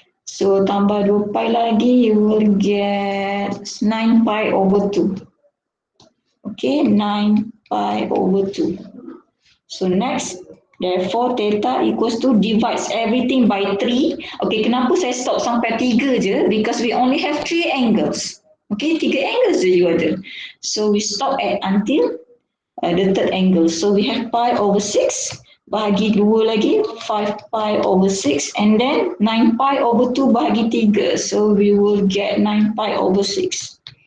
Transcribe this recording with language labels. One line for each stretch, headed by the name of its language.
English: So
Malay: tambah 2 pi lagi,
English: you will get 9 pi over 2. Okay, 9 pi over 2. So next, therefore theta equals to divides everything by 3.
Malay: Okay, kenapa saya stop sampai 3 je?
English: Because we only have 3 angles. Okay, 3 angles
Malay: je you ada.
English: So we stop at until the third angle. So we have pi over 6,
Malay: bahagi 2 lagi,
English: 5 pi over 6, and then 9 pi over 2
Malay: bahagi 3.
English: So we will get 9 pi over 6.